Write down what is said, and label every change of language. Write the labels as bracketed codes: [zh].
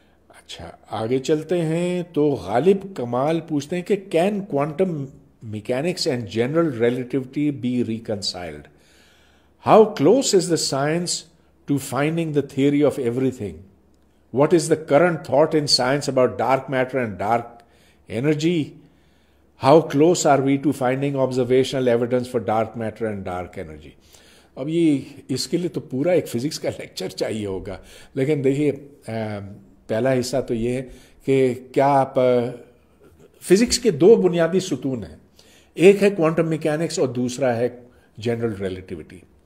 [ur] اچھا آگے چلتے ہیں. تو غالب کمال پوچھتے ہیں کہ [en] Can quantum mechanics and general relativity be reconciled? How close is the science to finding the theory of everything? What is the current thought in science about dark matter and dark energy? How close are we to finding observational evidence for dark matter and dark energy? [ur] اب یہ اس کے لیے تو پورا ایک physics کا lecture چاہیے ہوگا، لیکن دیکھیے پہلا حصہ تو یہ ہے کہ کیا آپ فزکس کے 2 بنیادی ستون ہیں، ایک ہے کوانٹم میکینکس اور دوسرا ہے جنرل ریلیٹیوٹی.